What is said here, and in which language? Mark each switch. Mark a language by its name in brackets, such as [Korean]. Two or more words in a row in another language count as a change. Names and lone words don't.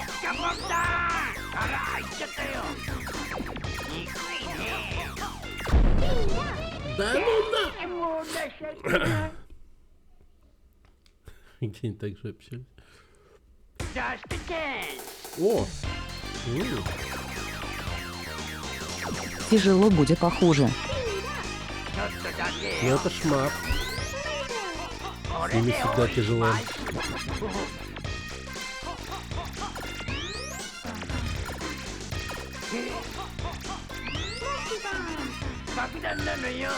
[Russian] Да ну на! Где они так же общались? [English] Just a chance. [Russian] О! Тяжело будет похуже. [Japanese] ちょっとだけ [Russian] Ну [Japanese] よ。 [Russian] это шмат. [Japanese] こ [Russian] С [Japanese] れ [Russian] ними [Japanese] で [Russian] всегда [Japanese] おし [Russian] тяжело. [Japanese] まい。爆弾なのよ。